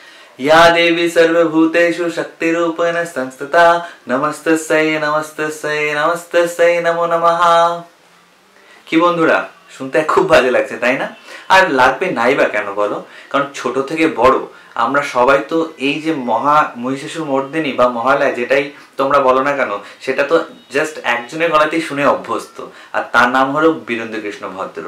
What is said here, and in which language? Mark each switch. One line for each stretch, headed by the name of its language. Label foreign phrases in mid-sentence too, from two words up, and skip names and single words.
Sanskrit: या देवी सर्वभूतेषु शक्तिरूपेण संस्थिता नमस्तस्यै नमस्तस्यै नमस्तस्यै नमो नमः।
Bangla: কি বন্ধুরা, শুনতে খুব বাজে লাগছে তাই না? আর লাগবে নাই বা কেন বলো? কারণ ছোট থেকে বড় আমরা সবাই তো এই যে মহিষাসুর মর্দিনী বা মহালয়া যেটাই তোমরা বলো না কেন, সেটা তো জাস্ট একজনের গলাতেই শুনে অভ্যস্ত, আর তার নাম হলো বীরেন্দ্রকৃষ্ণ ভদ্র।